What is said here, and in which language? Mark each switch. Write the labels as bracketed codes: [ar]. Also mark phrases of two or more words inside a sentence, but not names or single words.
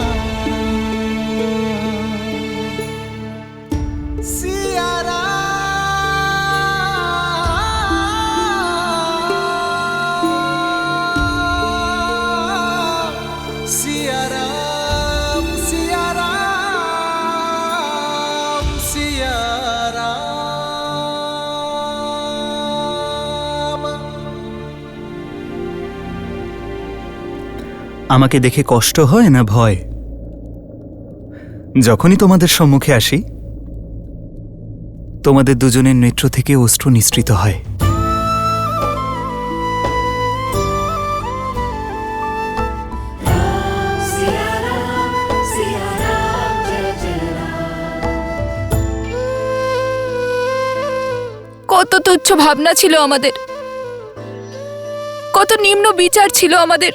[hi] राम, सिया राम सिया राम सिया राम सिया राम। [bn] আমাকে দেখে কষ্ট হয় না ভয়? যখনই তোমাদের সম্মুখে আসি তোমাদের দুজনের নেত্র থেকে অশ্রু নিঃসৃত হয়। কত তুচ্ছ ভাবনা ছিল আমাদের, কত নিম্ন বিচার ছিল আমাদের।